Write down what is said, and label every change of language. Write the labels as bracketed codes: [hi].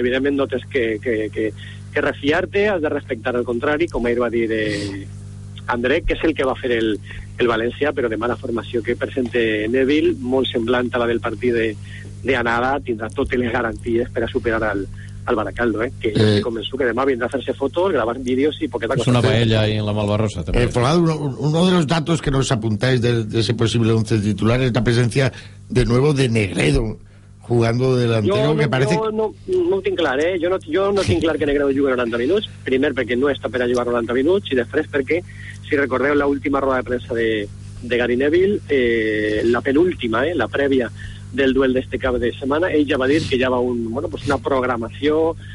[ca] Evidentment no tens que refiar-te, has de respectar el contrari, com ahir va dir André, que és el que va fer el València, però de mala formació que presenta Neville, molt semblant a la del partit de anada, tindrà totes les garanties per a superar al Baracaldo, que començo que demà vindrà a fer-se fotos, gravar vídeos i poqueta cosa. [es] És una paella ahí en la Malvarrosa. Folado, uno de los datos que nos apuntáis de ese posible 11 titular es la presencia de nuevo de Negredo jugando delantero, no, que parece... [ca] No ho tinc clar, Jo no tinc clar que Negredo jugui 90 minuts. Primer, perquè no està per a jugar 90 minuts, i després perquè, si recordeu la última roda de premsa de Gary Neville, la penúltima, la prèvia del duel d'este cap de setmana, ell ja va dir que ja va una programació